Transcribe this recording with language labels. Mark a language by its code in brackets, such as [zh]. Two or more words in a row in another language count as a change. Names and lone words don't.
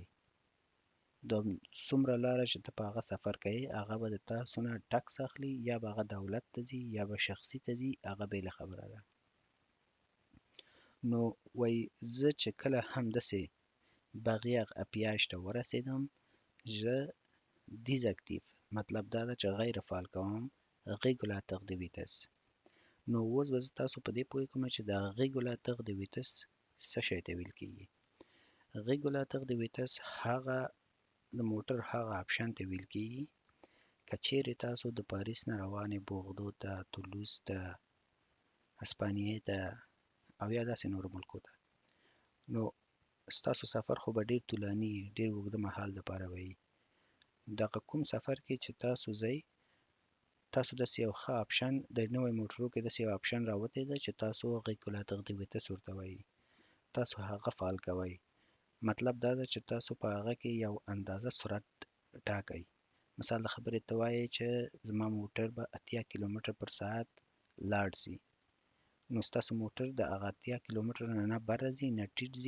[ps] د څومره لاره چې ته په هغه سفر کوې هغه به د تاسو نه ټکس اخلي، یا به هغه دولت ته ځي یا به شخصي ته ځي، هغه بېله خبره ده. نو وایي زه چې کله هم داسې [fr] barrière péage [ps] ته ورسېدم، [fr] je désactive [ps] مطلب دا ده چې غیر فعال کوم [fr] régulateur de vitesse. [ps] نو اوس به زه تاسو په دې پوه کوم چې دا [fr] régulateur de vitesse [ps] څه شی ته ویل کېږي. [fr] régulateur de vitesse [ps] هغه د موټر هغه آپشن ته ویل کېږي که چیرې تاسو د پاریس نه روانې بوغدو ته، تولوز ته، هسپانیې ته او یا داسې نورو ملکو ته، نو ستاسو سفر خو به ډېر طولاني وي، ډېر اوږده مهال دپاره به وي. دغه کوم سفر کې چې تاسو ځئ، تاسو داسې یو ښه آپشن د نوی موټرو کې داسې یو آپشن راوتی ده چې تاسو [fr] régulateur de vitesse [ps] ورته وایي. تاسو هغه فعال کوئ. مطلب دا ده چې تاسو په هغه کې یو اندازه سرعت ټاکئ. مثال د خبرې ته وایئ چې زما موټر به 80 کیلومتر پر ساعت لاړ شي، نو ستاسو موټر د هغه 80 کیلومتر نه بره ځي، نه ټیټ ځي.